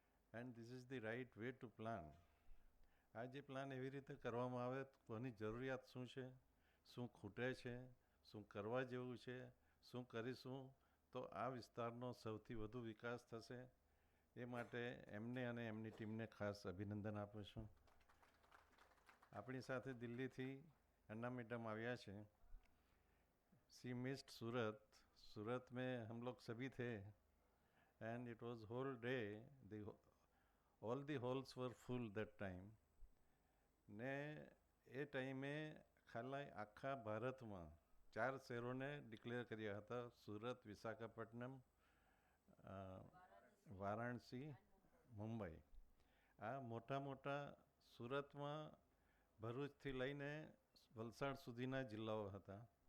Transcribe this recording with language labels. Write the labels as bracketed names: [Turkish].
[English] And this is the right way to plan. [Gujarati] આ જે plan એવી રીતે કરવામાં આવે તો કોની જરૂરિયાત શું છે, શું ખૂટે છે, શું કરવા જેવું છે, શું કરીશું તો આ વિસ્તારનો સૌથી વધુ વિકાસ થશે. એ માટે એમને અને એમની ટીમને ખાસ અભિનંદન આપું છું. આપણી સાથે દિલ્હીથી अन्ना मैडम आया છે. [English] See missed Surat. [Hindi] सूरत में हम लोग सभी थे [English] And it was whole day all the halls were full that time. [Gujarati] ने એ ટાઈમે ખાલી આખા ભારતમાં 4 શહેરોને ડિક્લેર કર્યા હતા: સુરત, વિશાખાપટ્ટનમ, વારાણસી, મુંબઈ. આ મોટા મોટા સુરતમાં ભરૂચથી લઈને વલસાડ સુધીના જિલ્લાઓ હતા.